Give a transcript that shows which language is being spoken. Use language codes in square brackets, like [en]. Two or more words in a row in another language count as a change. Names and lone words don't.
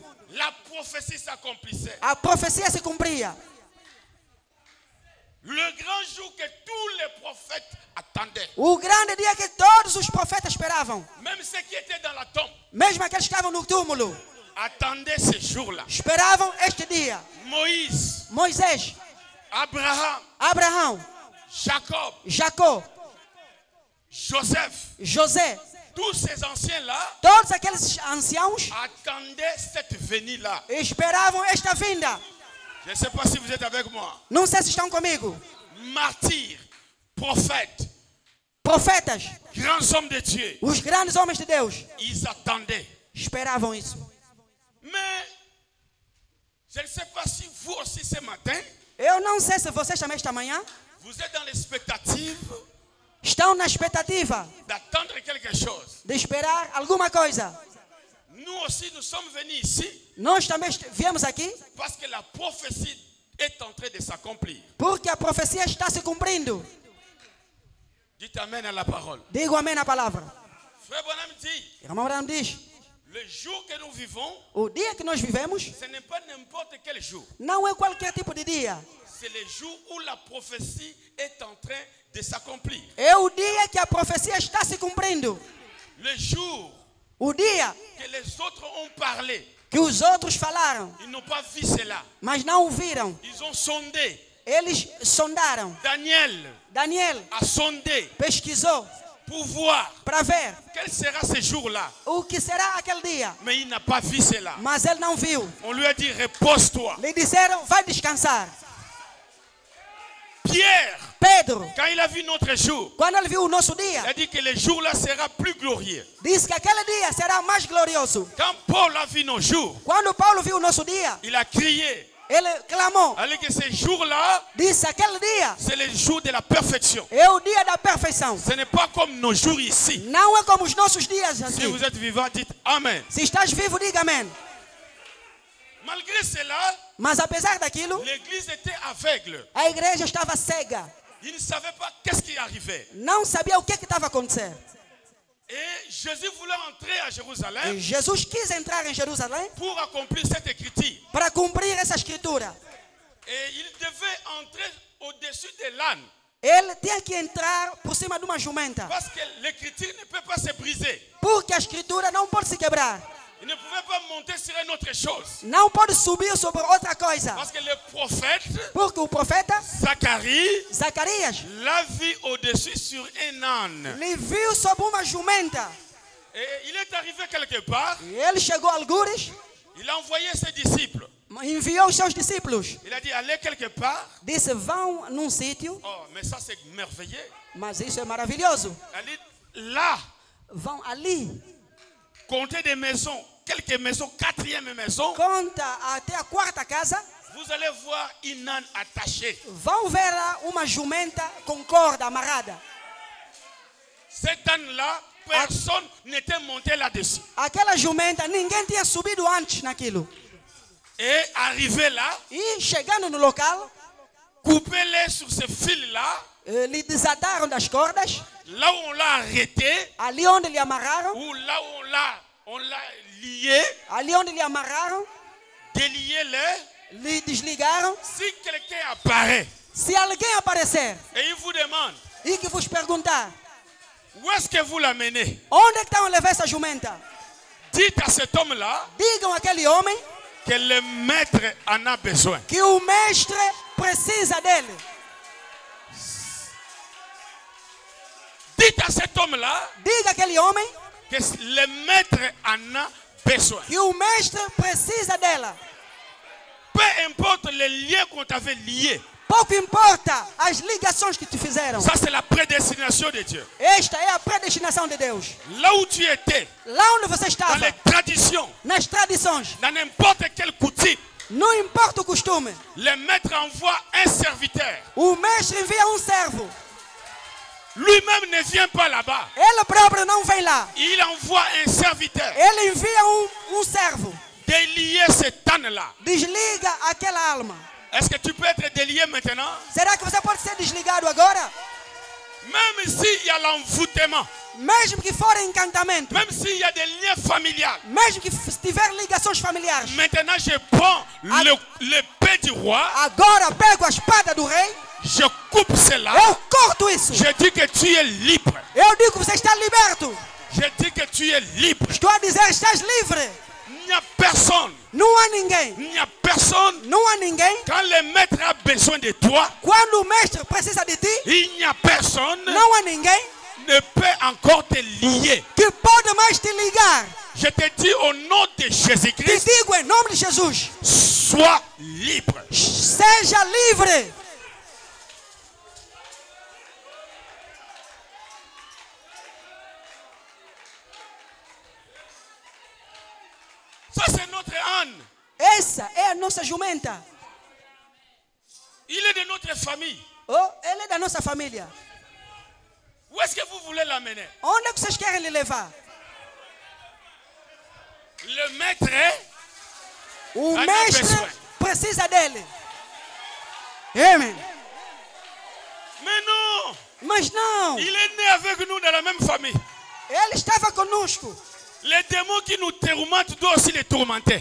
[fr] La prophétie s'accomplissait. [pt] A profecia se cumpria. [fr] Le grand jour que tous les prophètes attendaient. [pt] O grande dia que todos os profetas esperavam. [fr] Même ceux qui étaient dans la tombe [pt] Mesmo aqueles que estavam no túmulo. [fr] attendaient ce jour-là. [pt] Esperavam este dia. [fr] Moïse, [pt] Moisés, [fr] Abraham, [pt] Abraão, [fr] Jacob, [pt] Jacó, [fr] Joseph, [pt] José. [fr] tous ces anciens-là [pt] Todos aqueles anciãos [fr] attendaient cette venue-là. [pt] esperavam esta vinda. [fr] Je ne sais pas si vous êtes avec moi. [pt] Não sei se estão comigo. [fr] Martyrs, prophètes, [pt] Profetas, [fr] grands hommes de Dieu, [pt] os grandes homens de Deus, [fr] ils attendaient. [pt] esperavam isso. [fr] Mais je ne sais pas si vous aussi ce matin, [pt] Eu não sei se vocês também esta manhã [fr] vous êtes dans l'expectative [pt] estão na expectativa [fr] d'attendre quelque chose. [pt] de esperar alguma coisa. [fr] Nous aussi, nous sommes venus ici [pt] Nós também viemos aqui [fr] parce que la prophétie est en train de s'accomplir. [pt] porque a profecia está se cumprindo. [fr] Dites amen à la parole. [pt] Digo amém na palavra. [fr] Frère Branham dit, [pt] Irmão Abraão diz: [fr] le jour que nous vivons, [pt] o dia que nós vivemos [fr] ce n'est pas n'importe quel jour. [pt] não é qualquer tipo de dia. [fr] C'est le jour où la prophétie est en train de s'accomplir. [pt] É o dia que a profecia está se cumprindo. [fr] Le jour [pt] O dia [fr] que les autres ont parlé, [pt] que os outros falaram, [fr] ils n'ont pas vu cela. [pt] mas não o viram. [fr] Ils ont sondé. [pt] Eles sondaram. Daniel [fr] a sondé [pt] pesquisou [fr] pour voir [pt] para ver [fr] quel sera ce jour-là. [pt] o que será aquele dia. [fr] Mais il n'a pas vu cela. [pt] Mas ele não viu. [fr] On lui a dit, repose-toi. [pt] Lhe disseram: vai descansar. [fr] Pierre, [pt] Pedro, [fr] quand il a vu notre jour, [pt] quando ele viu o nosso dia, [fr] il a dit que le jour-là sera plus glorieux. [pt] disse que aquele dia será mais glorioso. [fr] Quand Paul a vu nos jours, [pt] Quando Paulo viu o nosso dia, [fr] il a crié. [pt] ele clamou. [fr] Il a dit que ce jour-là, [pt] Disse: aquele dia [fr] c'est le jour de la perfection. [pt] é o dia da perfeição. [fr] Ce n'est pas comme nos jours ici. [pt] Não é como os nossos dias [fr] Si [pt] aqui. [fr] vous êtes vivant, dites Amen. [pt] Se estás vivo, diga amém. [fr] Malgré cela, [pt] Mas apesar daquilo, [fr] l'église était aveugle. [pt] a igreja estava cega. [fr] Il ne savait pas qu'est-ce qui arrivait. [pt] Não sabia o que estava a acontecer. [fr] Et Jésus voulait entrer à Jérusalem [pt] E Jesus quis entrar em Jerusalém [fr] pour accomplir cette écriture. [pt] para cumprir essa escritura. [fr] Et il devait entrer au-dessus de l'âne. [pt] Ele tinha que entrar por cima de uma jumenta. [fr] Parce que l'écriture ne peut pas se briser. [pt] Porque a escritura não pode se quebrar. [fr] Il ne pouvait pas monter sur une autre chose. [pt] Não pode subir sobre outra coisa. [fr] Parce que le prophète [pt] Porque o profeta [fr] Zacharie [pt] Zacarias [fr] l'a vu au-dessus sur un âne. [pt] lhe viu sobre uma jumenta. [fr] Et il est arrivé quelque part. [pt] E ele chegou a algures, [fr] Il a envoyé ses disciples. [pt] enviou os seus discípulos. [fr] Il a dit, allez quelque part. [pt] Disse, vão num sítio, [fr] Oh, mais ça c'est merveilleux. [pt] mas isso é maravilhoso. [fr] Elle dit, là, [pt] Vão ali, [fr] comptez des maisons, quelques maisons, quatrième maison. [pt] conta até a quarta casa. [fr] Vous allez voir une âne attachée. [pt] Vão ver lá uma jumenta com corda amarrada. [fr] Cette âne-là, personne n'était monté là-dessus. [pt] Aquela jumenta, ninguém tinha subido antes naquilo. [fr] Et arrivé là, [pt] E chegando no local, [fr] coupez-les sur ce fil-là, [pt] lhe desataram das cordas, [fr] là où on l'a arrêté, [pt] ali onde lhe amarraram, [fr] ou là où on l'a lié, [pt] ali onde lhe amarraram, [fr] déliez-les. [pt] lhe desligaram. [fr] Si quelqu'un apparaît [pt] Se alguém aparecer [fr] et il vous demande, [pt] e que vos perguntar [fr] où est-ce que vous l'amenez? [pt] onde é que estão a levar essa jumenta, [fr] Dites à cet homme-là [pt] digam àquele homem [fr] que le maître en a besoin. [pt] que o mestre precisa dele. [fr] Dites à cet homme-là [pt] Diga àquele homem [fr] que le maître en a besoin. [pt] que o mestre precisa dela. [fr] Peu importe les liens qu'on t'avait liés. [pt] Pouco importa as ligações que te fizeram. [fr] Ça, c'est la prédestination de Dieu. [pt] Esta é a predestinação de Deus. [fr] Là où tu étais, [pt] Lá onde você [fr] dans [pt] estava, [fr] les traditions, [pt] nas tradições, [fr] dans n'importe quelle coutume, [pt] não importa o costume, [fr] le maître envoie un serviteur. [pt] o mestre envia um servo. [fr] Lui-même ne vient pas là-bas. [pt] Ele próprio não vem lá. [fr] Il envoie un serviteur. [pt] Ele envia um servo. [fr] Délier cet âne-là. [pt] Desliga aquela alma. [fr] Est-ce que tu peux être délié maintenant? [pt] Será que você pode ser desligado agora? [fr] Même s'il y a l'envoûtement, [pt] Mesmo que for encantamento, [fr] même s'il y a des liens familiaux. [pt] mesmo que tiver ligações familiares. [fr] Maintenant, je prends l'épée du roi, [pt] Agora pego a espada do rei, [fr] je coupe cela, [pt] eu corto isso. [fr] je dis que tu es libre. [pt] Eu digo que você está liberto. [fr] Je dis que tu es libre. [pt] Estou a dizer, estás livre. [fr] Il n'y a personne. [pt] Não há ninguém. [fr] Il n'y a personne. [pt] Não há ninguém. [fr] Quand le maître a besoin de toi, [pt] Quando o mestre precisa de ti, [fr] il n'y a personne [pt] não há ninguém [fr] ne peut encore te lier. [pt] que pode mais te ligar. [fr] Je te dis au nom de [pt] Te [fr] Jésus-Christ, [pt] digo em nome de Jesus, [fr] sois libre. [pt] seja livre. [fr] Ça, c'est notre âne. [pt] Essa é a nossa jumenta. [fr] Il est de notre famille. [pt] Oh, ele é da nossa família. [fr] Où est-ce que vous voulez l'amener? [pt] Onde é que vocês querem lhe levar? [fr] Le maître, [pt] O Ana mestre Pessoa. precisa dele. Amém. [fr] mais non, [pt] Mas não, [fr] il est né avec nous dans la même famille. [pt] ele estava conosco. [fr] Les démons qui nous tourmentent doivent aussi les tourmenter.